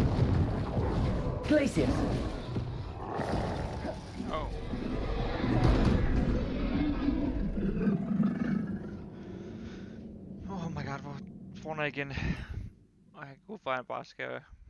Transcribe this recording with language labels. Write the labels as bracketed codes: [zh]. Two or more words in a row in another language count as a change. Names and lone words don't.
[en] Glacius. Oh my god, [da] hvor spawner jeg igen? Og jeg kan gå for, at jeg bare skal...